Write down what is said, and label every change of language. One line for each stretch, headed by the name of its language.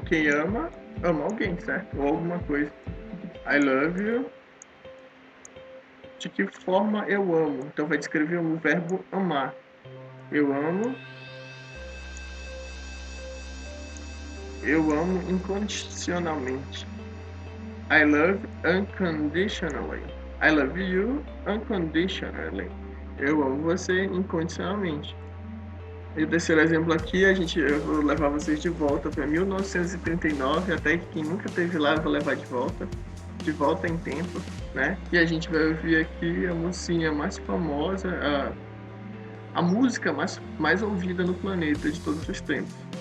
Portuguese: Quem ama alguém, certo? Ou alguma coisa.
English: I love you.
Portuguese: De que forma eu amo? Então vai descrever o verbo amar. Eu amo incondicionalmente.
English: I love unconditionally. I love you unconditionally.
Portuguese: Eu amo você incondicionalmente. E o terceiro exemplo aqui, eu vou levar vocês de volta para 1939, até que quem nunca esteve lá eu vou levar de volta em tempo, né? E a gente vai ouvir aqui a mocinha mais famosa, a música mais ouvida no planeta de todos os tempos.